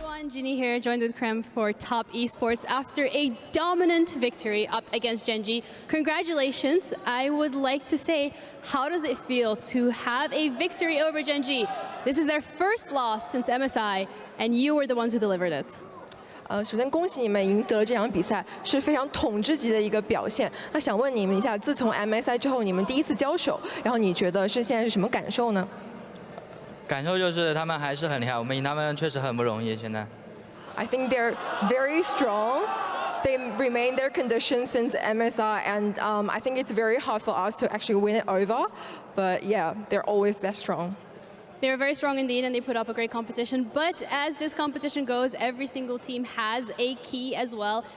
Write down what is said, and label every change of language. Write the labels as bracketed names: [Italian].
[English] Jeannie here, joined with Krem for Top Esports after a dominant victory up against GENG. Congratulations. I would like to say, how does it feel to have a victory over GENG? This is their first loss since MSI, and you were the ones who delivered it. [Chinese] 首先恭喜你们赢得了这场比赛，是非常统治级的一个表现。那想问你们一下，自从 MSI 之后，你们第一次交手，然后你觉得是现在是什么感受呢？感受就是他们还是很厉害，我们赢他们确实很不容易。现在 [English] I think they're very strong. They remain their condition since MSI, and I think it's very hard for us to actually win it over. But yeah, they're always that strong. They were very strong indeed, and they put up a great competition. But as this competition goes, every single team has a key as well.